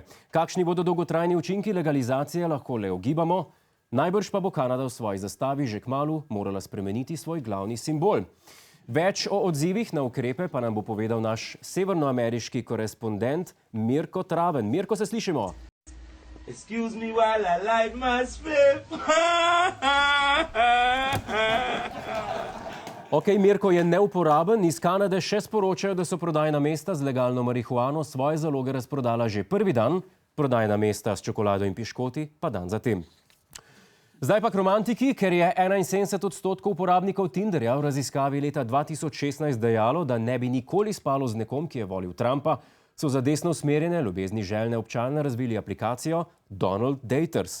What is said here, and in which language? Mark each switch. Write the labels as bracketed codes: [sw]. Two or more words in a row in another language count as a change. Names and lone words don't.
[sl] Kakšni bodo dolgotrajni učinki legalizacije, lahko le ugibamo. Najbrž pa bo Kanada v svoji zastavi že kmalu morala spremeniti svoj glavni simbol. Več o odzivih na ukrepe pa nam bo povedal naš severnoameriški korespondent Mirko Traven. Mirko, se slišimo? [en] Excuse me while I light my spit. [sl] Ok, Mirko je neuporaben. Iz Kanade še sporočajo, da so prodajna mesta z legalno marihuano svoje zaloge razprodala že prvi dan, prodajna mesta s čokolado in piškoti pa dan zatem. Zdaj pa k romantiki, ker je 71% uporabnikov Tinderja v raziskavi leta 2016 dejalo, da ne bi nikoli spalo z nekom, ki je volil Trumpa, so za desno usmerjene, ljubezni željne občane razvili aplikacijo Donald Daters.